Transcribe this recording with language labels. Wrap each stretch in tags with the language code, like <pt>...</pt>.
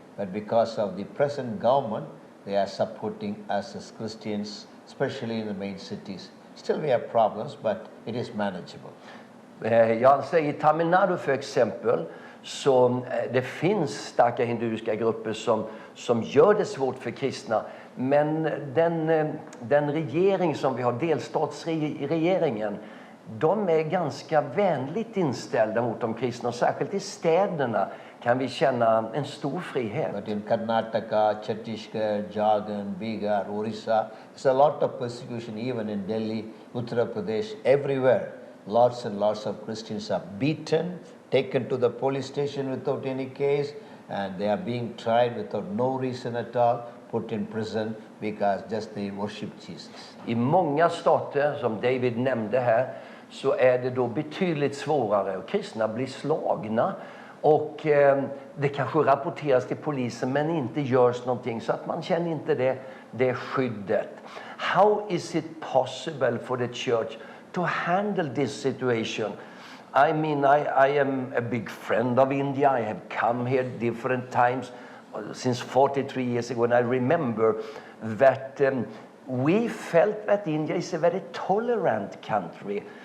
<en>But because of the present government, they are supporting us as Christians, especially in the main cities. Still we have problems, but it is manageable.</en> <sv>Jag säger Tamil Nadu för exempel, så det finns starka hinduiska grupper som gör det svårt för kristna. Men den regering som vi har, delstatsregeringen, de är ganska vänligt inställda mot de kristna. Och särskilt i städerna kan vi känna en stor frihet.</sv> <en>But in Karnataka, Chhattisgarh, Jharkhand, Bihar, Orissa, there's a lot of persecution even in Delhi, Uttar Pradesh, everywhere. Lots and lots of Christians are beaten, taken to the police station without any case, and they are being tried without no reason at all, put in prison because just they worship Jesus.</en> <sv>I många stater, som David nämnde här, så är det då betydligt svårare, och kristna blir slagna. Och det kanske rapporteras till polisen men inte görs någonting, så att man känner inte det skyddet.</sv> <en>How is it possible for the church to handle this situation? I mean, I am a big friend of India. I have come here different times since 43 years ago, and I remember that we felt that India is a very tolerant country.</en>